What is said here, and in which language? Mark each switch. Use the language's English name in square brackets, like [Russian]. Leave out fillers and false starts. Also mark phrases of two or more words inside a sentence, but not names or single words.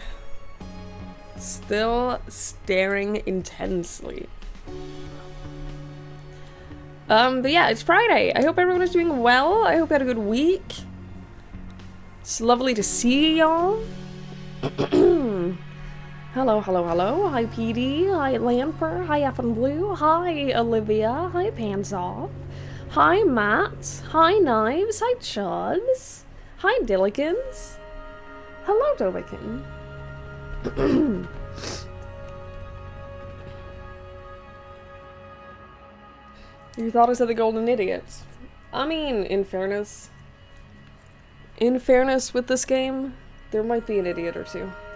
[English] Still staring intensely. But yeah, it's Friday. I hope everyone is doing well. I hope you had a good week. It's lovely to see y'all. Hello, hello, hello. Hi, PD. Hi, Lanfer. Hi, F and Blue. Hi, Olivia. Hi, Pansoff. Hi, Matt. Hi, Knives. Hi, Chubbs. Hi, Dillikins. Hello, Dovikin. You thought I said the Golden Idiots. I mean, in fairness with this game, there might be an idiot or two.